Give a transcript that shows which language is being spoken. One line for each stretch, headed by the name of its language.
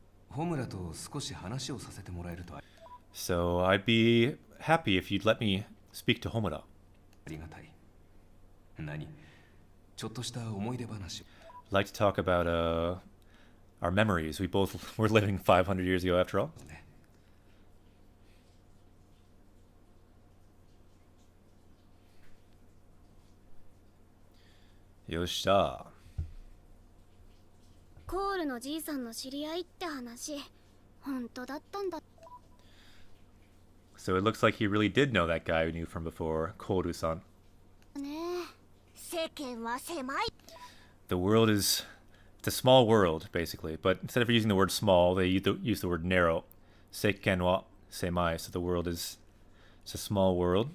Japanese: ホムラと少し話をさせてもらえるとあ
English: So I'd be happy if you'd let me speak to Homura.
Japanese: りがたい。何ちょっとした思い出話を。
English: I'd like to talk about our memories. We both were living 500 years ago after all.
Japanese: ね Yosha. コールのじいさんの知り合いって話、本当だったんだ。
English: So it looks like he really did know that guy we knew from before, Koru-san.
Japanese: ねえ、世間は狭い。
English: The world is... It's a small world, basically. But instead of using the word small, they use the word narrow. Seiken wa semai. So the world is... It's a small world.